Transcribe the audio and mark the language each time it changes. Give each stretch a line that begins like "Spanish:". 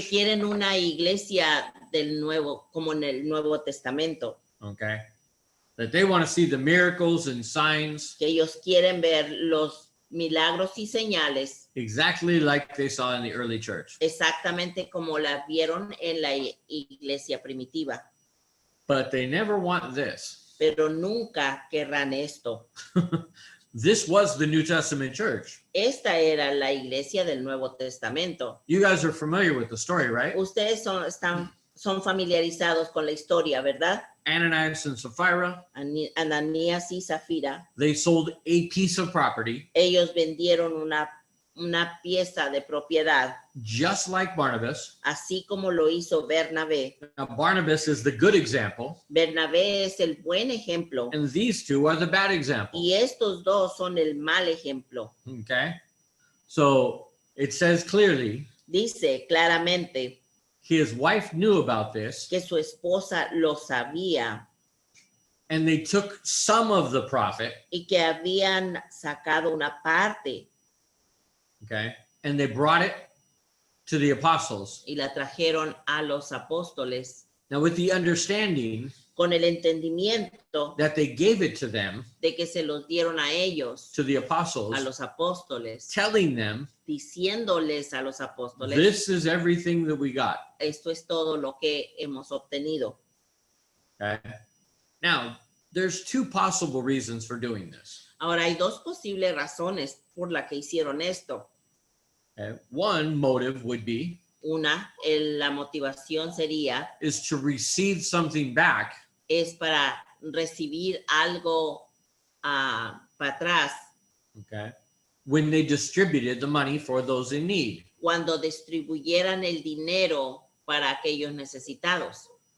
Spanish: quieren una iglesia del nuevo, como en el Nuevo Testamento,
English: Okay. That they want to see the miracles and signs
Spanish: que ellos quieren ver los milagros y señales
English: exactly like they saw in the early church.
Spanish: exactamente como la vieron en la iglesia primitiva,
English: But they never want this.
Spanish: pero nunca querrán esto.
English: This was the New Testament church.
Spanish: Esta era la iglesia del Nuevo Testamento.
English: You guys are familiar with the story, right?
Spanish: Ustedes son familiarizados con la historia, ¿verdad?
English: Ananias and Sapphira,
Spanish: Ananías y Zafira,
English: they sold a piece of property
Spanish: ellos vendieron una pieza de propiedad,
English: just like Barnabas.
Spanish: así como lo hizo Bernabé.
English: Now, Barnabas is the good example,
Spanish: Bernabé es el buen ejemplo
English: and these two are the bad example.
Spanish: y estos dos son el mal ejemplo.
English: Okay. So it says clearly
Spanish: Dice claramente
English: his wife knew about this,
Spanish: que su esposa lo sabía
English: and they took some of the profit,
Spanish: y que habían sacado una parte
English: okay, and they brought it to the apostles.
Spanish: y la trajeron a los apóstoles
English: Now, with the understanding
Spanish: con el entendimiento
English: that they gave it to them,
Spanish: de que se los dieron a ellos,
English: to the
Spanish: a
English: apostles,
Spanish: los apóstoles,
English: telling them,
Spanish: diciéndoles a los apóstoles,
English: this is everything that we got.
Spanish: esto es todo lo que hemos obtenido.
English: Okay. Now, there's two possible reasons for doing this.
Spanish: Ahora hay dos posibles razones por la que hicieron esto.
English: Okay. One motive would be
Spanish: La motivación sería
English: is to receive something back
Spanish: es para recibir algo para atrás
English: okay, when they distributed the money for those in need.
Spanish: cuando distribuyeran el dinero para aquellos necesitados.